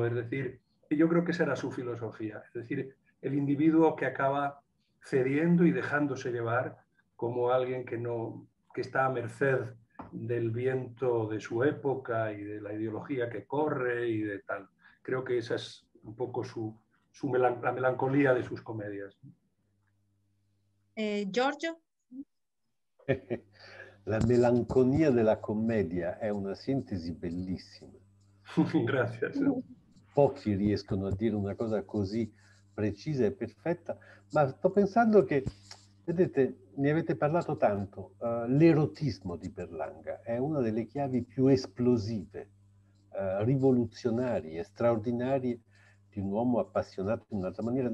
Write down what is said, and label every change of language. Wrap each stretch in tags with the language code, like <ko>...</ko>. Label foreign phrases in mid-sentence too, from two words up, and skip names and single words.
<es>Es decir, y yo creo que esa era su filosofía. Es decir, el individuo que acaba cediendo y dejándose llevar como alguien que está a merced del viento de su época y de la ideología que corre y de tal. Creo que esa es un poco la melancolía de sus comedias.</es> <it>Giorgio? La melanconia della commedia è una sintesi bellissima. Grazie. Pochi riescono a dire una cosa così precisa e perfetta, ma sto pensando che, vedete, ne avete parlato tanto, l'erotismo di Berlanga è una delle chiavi più esplosive, rivoluzionarie, straordinarie di un uomo appassionato in un'altra maniera.</it>